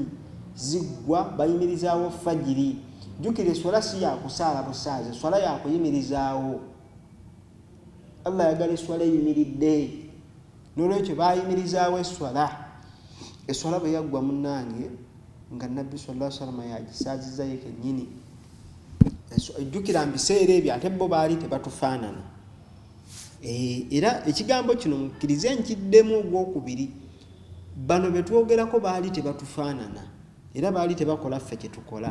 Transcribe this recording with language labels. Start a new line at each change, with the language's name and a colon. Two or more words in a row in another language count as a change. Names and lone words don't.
Ganda: Ziggwa bayimirizaawo fajiri. Jjukira eswala si yakusaala busaazi, eswala yakuyimirizaawo. Allah yagala eswala eyimiridde. N'olwekyo bayimirizaawo eswala bwe yaggwa munnange nga Nabbi
Arabic: صلى الله عليه وسلم
Ganda: yagisaaziza ye kennyini. Jjukira mbiseera ebyo ate bo baali tebatufaanana. Era ekigambo kino mukkirize nkiddemu ogwokubiri. Bano be twogerako baali tebatufaanana era baali tebakola ffe kye tukola.